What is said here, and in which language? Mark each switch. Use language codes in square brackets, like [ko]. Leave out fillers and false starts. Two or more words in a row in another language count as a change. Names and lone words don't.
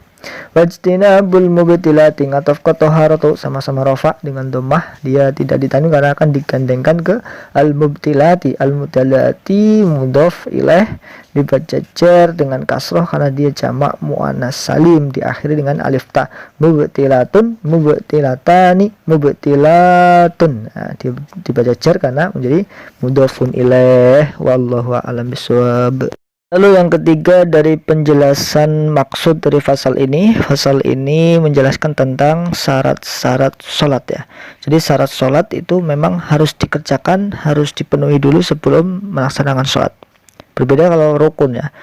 [ar] Wajtinabul mubtilati [id] ngatof ke toharatu sama-sama rafa dengan dhammah, dia tidak ditanwin karena akan digandengkan ke al-mubtilati. [ar] Al-mubtilati mudhaf ilaih [id] dibaca jar dengan kasroh karena dia jamak muannas salim diakhiri dengan alif ta. [ar] Mubtilatun, mubtilatani, mubtilatun. [id] Nah, dibaca jar karena menjadi [ar] mudhafun ilaih. Wallahu a'lam bishawab. [id] Lalu yang ketiga dari penjelasan maksud dari fasal ini menjelaskan tentang syarat-syarat sholat ya. Jadi syarat sholat itu memang harus dikerjakan, harus dipenuhi dulu sebelum melaksanakan sholat. Berbeda kalau rukun ya.